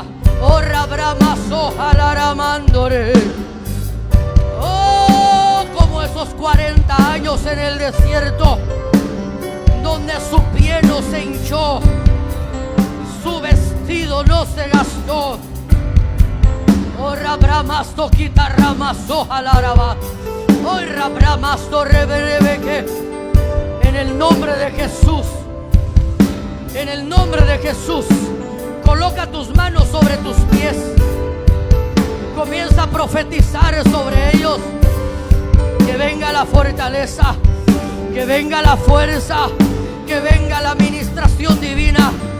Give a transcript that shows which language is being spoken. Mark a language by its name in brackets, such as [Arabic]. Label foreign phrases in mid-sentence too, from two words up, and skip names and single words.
[Spanish] Oh, rabramaso alaramandore. Oh, como esos 40 años en el desierto, donde su pie no se hinchó, su vestido no se gastó. Oh, rabramasto quitarramaso alaraba. Oh, rabramasto reverebeque. En el nombre de Jesús, en el nombre de Jesús, coloca tus manos sobre tus pies. Comienza a profetizar sobre ellos. Que venga la fortaleza, que venga la fuerza, que venga la administración divina.